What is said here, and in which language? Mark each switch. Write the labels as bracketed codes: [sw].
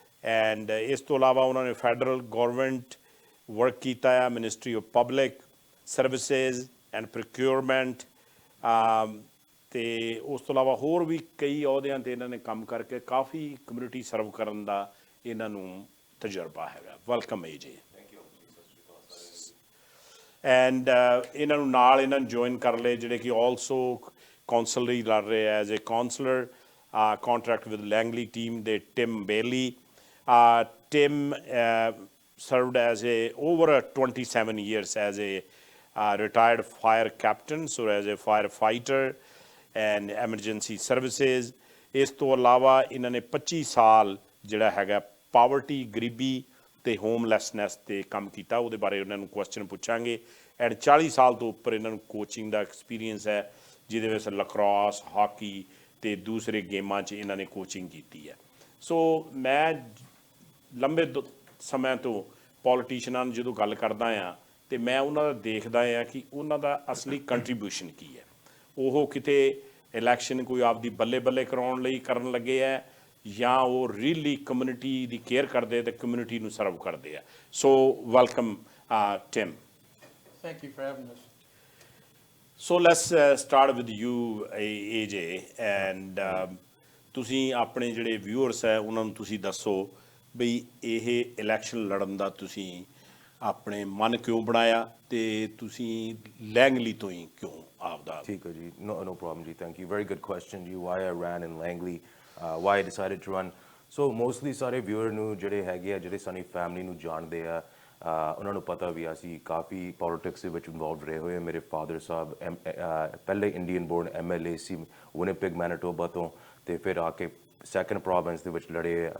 [pa] And ਇਸ ਤੋਂ ਇਲਾਵਾ ਉਹਨਾਂ ਨੇ ਫੈਡਰਲ ਗੌਰਮੈਂਟ ਵਰਕ ਕੀਤਾ ਹੈ, ministry of public services and procurement, ਅਤੇ ਉਸ ਤੋਂ ਇਲਾਵਾ ਹੋਰ ਵੀ ਕਈ ਅਹੁਦਿਆਂ 'ਤੇ ਇਹਨਾਂ ਨੇ ਕੰਮ ਕਰਕੇ ਕਾਫੀ ਕਮਿਊਨਿਟੀ ਸਰਵ ਕਰਨ ਦਾ ਇਹਨਾਂ ਨੂੰ ਤਜਰਬਾ ਹੈਗਾ। Welcome AJ। ਐਂਡ ਇਹਨਾਂ ਨੂੰ ਨਾਲ ਇਹਨਾਂ ਨੂੰ ਜੁਆਇਨ ਕਰ ਲਏ ਜਿਹੜੇ ਕਿ ਆਲਸੋ ਕੌਂਸਲ ਲਈ ਲੜ ਰਹੇ [en] as a councillor [pa] contract with Langley team ਦੇ ਟਿਮ ਬੇਲੀ। [en] Tim served as over 27 years as a retired fire captain, so as a firefighter and emergency services. [pa] ਇਸ ਤੋਂ ਇਲਾਵਾ ਇਹਨਾਂ ਨੇ 25 ਸਾਲ ਜਿਹੜਾ ਹੈਗਾ ਪਾਵਰਟੀ, ਗਰੀਬੀ ਅਤੇ ਹੋਮਲੈਸਨੈਸ 'ਤੇ ਕੰਮ ਕੀਤਾ। ਉਹਦੇ ਬਾਰੇ ਉਹਨਾਂ ਨੂੰ ਕੁਐਸਚਨ ਪੁੱਛਾਂਗੇ। ਐਂਡ 40 ਸਾਲ ਤੋਂ ਉੱਪਰ ਇਹਨਾਂ ਨੂੰ ਕੋਚਿੰਗ ਦਾ ਐਕਸਪੀਰੀਅੰਸ ਹੈ, ਜਿਹਦੇ ਵਿੱਚ ਲਕਰੋਸ, ਹਾਕੀ ਅਤੇ ਦੂਸਰੇ ਗੇਮਾਂ 'ਚ ਇਹਨਾਂ ਨੇ ਕੋਚਿੰਗ ਕੀਤੀ ਹੈ। ਸੋ ਮੈਂ ਲੰਬੇ ਸਮੇਂ ਤੋਂ ਪੋਲੀਟੀਸ਼ੀਅਨਾਂ ਨੂੰ ਜਦੋਂ ਗੱਲ ਕਰਦਾ ਹਾਂ ਅਤੇ ਮੈਂ ਉਹਨਾਂ ਦਾ ਦੇਖਦਾ ਹਾਂ ਕਿ ਉਹਨਾਂ ਦਾ ਅਸਲੀ ਕੰਟਰੀਬਿਊਸ਼ਨ ਕੀ ਹੈ। ਉਹ ਕਿਤੇ ਇਲੈਕਸ਼ਨ ਕੋਈ ਆਪਦੀ ਬੱਲੇ ਬੱਲੇ ਕਰਾਉਣ ਲਈ ਕਰਨ ਲੱਗੇ ਹੈ ਜਾਂ ਉਹ ਰੀਅਲੀ ਕਮਿਊਨਿਟੀ ਦੀ ਕੇਅਰ ਕਰਦੇ ਅਤੇ ਕਮਿਊਨਿਟੀ ਨੂੰ ਸਰਵ ਕਰਦੇ ਆ। ਸੋ welcome Tim. [en] Thank you for having us. So let's start with you [pa] AJ। And ਤੁਸੀਂ ਆਪਣੇ ਜਿਹੜੇ ਵਿਊਅਰਸ ਹੈ ਉਹਨਾਂ ਨੂੰ ਤੁਸੀਂ ਦੱਸੋ ਬਈ ਇਹ ਇਲੈਕਸ਼ਨ ਲੜਨ ਦਾ ਤੁਸੀਂ ਆਪਣੇ ਮਨ ਕਿਉਂ ਬਣਾਇਆ ਅਤੇ ਤੁਸੀਂ ਲੈਂਗਲੀ ਤੋਂ ਹੀ ਕਿਉਂ ਆਪਦਾ। ਠੀਕ ਹੈ ਜੀ, [en] no problem ਜੀ, thank you, very good question ਜੀ। why I ran in Langley, why I decided to run. [pa] so mostly ਸਾਰੇ ਵਿਊਅਰ ਨੂੰ ਜਿਹੜੇ ਹੈਗੇ ਆ, ਜਿਹੜੇ ਸਾਡੀ ਫੈਮਿਲੀ ਨੂੰ ਜਾਣਦੇ ਆ, ਉਹਨਾਂ ਨੂੰ ਪਤਾ ਵੀ ਅਸੀਂ ਕਾਫੀ ਪੋਲੀਟਿਕਸ ਦੇ ਵਿੱਚ ਇਨਵੋਲਵ ਰਹੇ ਹੋਏ। ਮੇਰੇ ਫਾਦਰ ਸਾਹਿਬ ਪਹਿਲੇ ਇੰਡੀਅਨ ਬੋਰਨ MLA ਸੀ ਵਿਨਿਪੈਗ ਮੈਨੀਟੋਬਾ ਤੋਂ, ਅਤੇ ਫਿਰ ਆ ਕੇ ਸੈਕੰਡ ਪ੍ਰੋਵਿੰਸ ਦੇ ਵਿੱਚ ਲੜੇ।